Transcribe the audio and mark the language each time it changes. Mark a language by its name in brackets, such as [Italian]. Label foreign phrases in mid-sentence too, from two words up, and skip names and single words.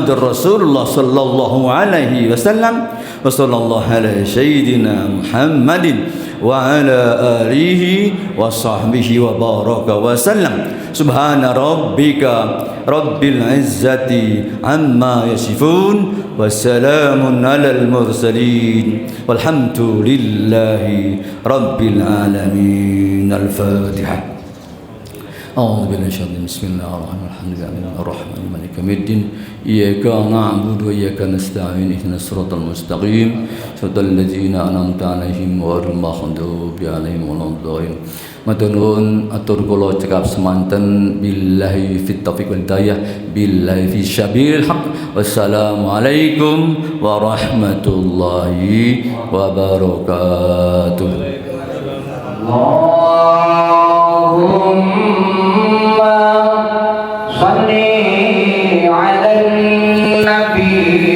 [Arabic] رسول الله صلى الله عليه وسلم وصلى الله على سيدنا محمد وعلى آله وصحبه وبارك وسلم سبحان ربك رب العزة عما يصفون والسلام على المرسلين والحمد لله رب العالمين الفاتحة أعوذ بالله من الشيطان بسم الله الرحمن الرحيم الرحمن مالك يوم الدين إياك نعبد وإياك نستعين اهدنا الصراط المستقيم صراط الذين أنعمت عليهم غير المغضوب عليهم ولا الضالين [Javanese] Maturnuwun atur kula cekap semanten [Arabic] بالله التوفيق والهداية بالله في سبيل الحق والسلام عليكم ورحمة الله وبركاته. اللهم صل على النبي